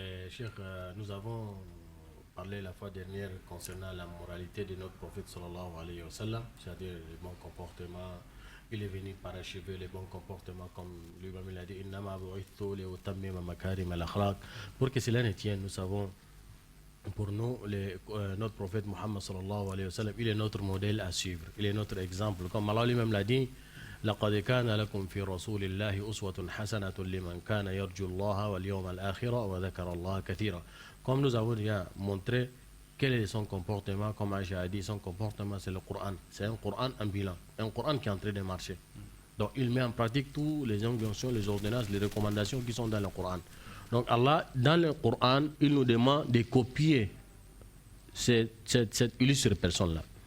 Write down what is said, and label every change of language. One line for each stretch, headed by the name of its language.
French: Cheikh, nous avons parlé la fois dernière concernant la moralité de notre prophète sallallahu alayhi wa sallam, c'est-à-dire les bons comportements. Il est venu parachever les bons comportements, comme lui-même l'a dit,
Arabic: innama bu'ithtu li'utammima makarim al-akhlaq.
French: Pour que cela ne tienne, nous savons, pour nous, notre prophète Muhammad sallallahu alayhi wa sallam, il est notre modèle à suivre, il est notre exemple. Comme Allah lui-même l'a dit,
Arabic: لقد كان لكم في رسول الله أسوة حسنة لمن كان يرجو الله واليوم الآخر وذكر الله كثيرا.
French: Comme nous avons déjà montré quel est son comportement, comme Aïcha a dit, son comportement c'est le Coran. C'est un Coran ambulant, un Coran qui est en train de marcher. Donc il met en pratique toutes les injonctions, les ordonnances, les recommandations qui sont dans le Coran. Donc Allah, dans le Coran, il nous demande de copier cette illustre personne-là.